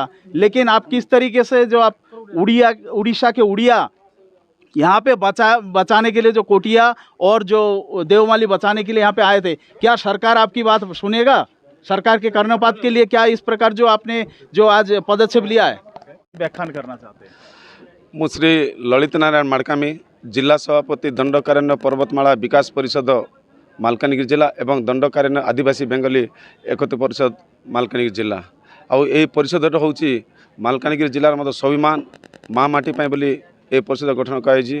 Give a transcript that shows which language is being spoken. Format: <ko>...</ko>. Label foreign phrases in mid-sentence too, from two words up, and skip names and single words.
<hi>लेकिन आप किस तरीके से जो आप उड़ीसा के उड़िया यहाँ पे बचाने के लिए जो कोटिया और जो देवमाली बचाने के लिए यहाँ पे आए थे, क्या सरकार आपकी बात सुनेगा? सरकार के कर्णपात के लिए क्या इस प्रकार जो आपने जो आज पदक्षेप लिया है, व्याख्यान करना चाहते हैं?</hi> <or>ମୁଁ ଶ୍ରୀ ଲଳିତ ନାରାୟଣ ମାର୍କାମୀ, ଜିଲ୍ଲା ସଭାପତି ଦଣ୍ଡକାରଣ୍ୟ ପର୍ବତମାଳା ବିକାଶ ପରିଷଦ ମାଲକାନଗିରି ଜିଲ୍ଲା ଏବଂ ଦଣ୍ଡକାରଣ୍ୟ ଆଦିବାସୀ ବେଙ୍ଗଲୀ ଏକତା ପରିଷଦ ମାଲକାନଗିରି ଜିଲ୍ଲା। ଆଉ ଏହି ପରିଷଦଟା ହେଉଛି ମାଲକାନଗିରି ଜିଲ୍ଲାର ମଧ୍ୟ ସ୍ୱାଭିମାନ ମା ମାଟି ପାଇଁ ବୋଲି এই ପରିଷଦ ଗଠନ କରାଯାଇଛି।</or>